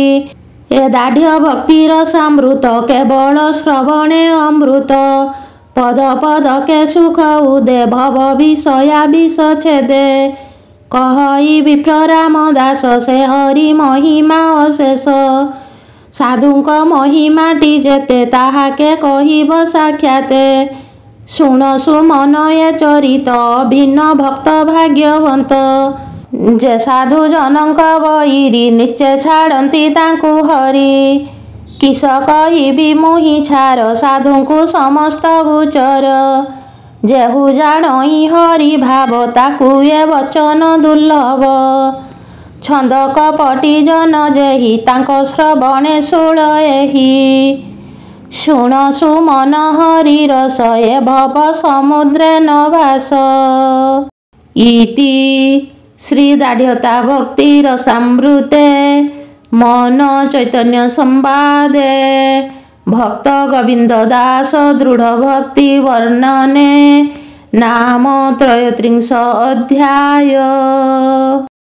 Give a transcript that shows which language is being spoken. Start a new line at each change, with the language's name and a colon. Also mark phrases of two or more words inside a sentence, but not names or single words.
Odia: ଏ ଦାଢ଼୍ୟ ଭକ୍ତିର ସାମୃତ କେବଳ ଶ୍ରବଣେ ଅମୃତ। ପଦ ପଦକେ ସୁଖ ଉଦେ ଭବ ବିଷୟା ବିଷ ଛେଦେ। କହଇ ବିପ୍ର ରାମ ଦାସ ସେ ହରି ମହିମା ଅଶେଷ। ସାଧୁଙ୍କ ମହିମାଟି ଯେତେ ତାହାକେ କହିବ ସାକ୍ଷାତେ ଶୁଣସୁ ମନଏ ଚରିତ ଭିନ୍ନ ଭକ୍ତ ଭାଗ୍ୟବନ୍ତ ଯେ ସାଧୁ ଜନକ ବଇରୀ ନିଶ୍ଚୟ ଛାଡ଼ତି ତାଙ୍କୁ ହରି କିସ କହିବି ମୁହି ଛାର ସାଧୁଙ୍କୁ ସମସ୍ତ ଗୁଚର ଯେହୁ ଜାଣଇ ହରି ଭାବ ତାକୁ ଏ ବଚନ ଦୁର୍ଲଭ ଛନ୍ଦ କପଟୀ ଜନ ଯେହି ତାଙ୍କ ଶ୍ରବଣେ ଶୂଳ ଏହି ଶୁଣସୁ ମନ ହରି ରସ ଏ ଭବ ସମୁଦ୍ରେ ନ ଭାସ। ଇତି ଶ୍ରୀ ଦାଢ଼ତା ଭକ୍ତି ରସାମୃତେ ମନ ଚୈତନ୍ୟ ସମ୍ବାଦେ ଭକ୍ତ ଗୋବିନ୍ଦ ଦାସ ଦୃଢ଼ ଭକ୍ତି ବର୍ଣ୍ଣନେ ନାମ 33 ଅଧ୍ୟାୟ।